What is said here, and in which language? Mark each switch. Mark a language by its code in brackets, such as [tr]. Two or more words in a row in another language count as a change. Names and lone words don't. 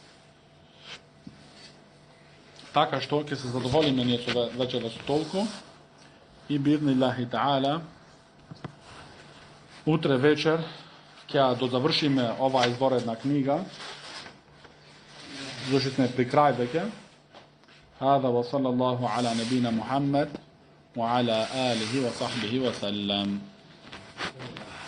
[mk] Така што ќе се задоволиме ние со вечера со толку и [ar] بإذن الله تعالى [mk] утре вечер ќе дозавршиме оваа изворедна книга. Зошто сме при крај веќе. [ar] هذا وصلى الله على نبينا محمد وعلى آله وصحبه وسلم.